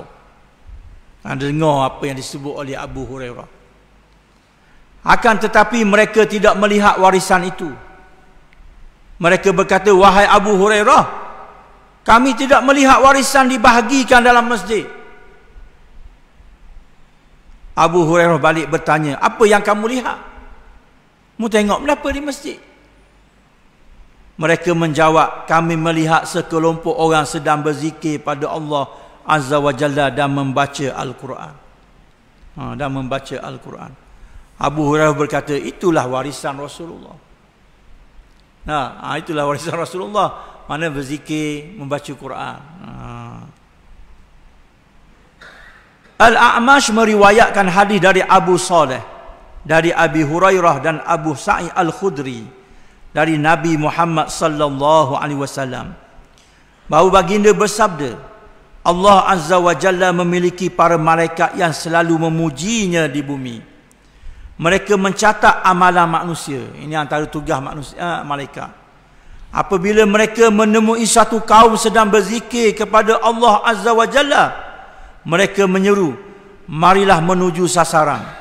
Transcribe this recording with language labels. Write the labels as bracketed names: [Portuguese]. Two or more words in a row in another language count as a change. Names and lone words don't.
[Malay] Anda dengar apa yang disebut oleh Abu Hurairah. Akan tetapi mereka tidak melihat warisan itu. Mereka berkata, wahai Abu Hurairah, kami tidak melihat warisan dibahagikan dalam masjid. Abu Hurairah balik bertanya, apa yang kamu lihat? Mu tengok kenapa di masjid? Mereka menjawab, kami melihat sekelompok orang sedang berzikir pada [Arabic] الله عز وجل [Malay] dan membaca Al-Quran. Dan membaca Al-Quran. Abu Hurairah berkata, itulah warisan Rasulullah. Itulah warisan Rasulullah. Mana berzikir, membaca Quran. Al-A'mash meriwayatkan hadis dari Abu Saleh, dari Abi Hurairah dan Abu Sa'id Al-Khudri, dari Nabi Muhammad [Arabic] صلى الله عليه وسلم, [Malay] bahawa baginda bersabda, [Arabic] الله عز وجل [Malay] memiliki para malaikat yang selalu memujinya di bumi. Mereka mencatat amalan manusia. Ini antara tugas manusia, malaikat. Apabila mereka menemui satu kaum sedang berzikir kepada [Arabic] الله عز وجل, [Malay] mereka menyeru, marilah menuju sasaran.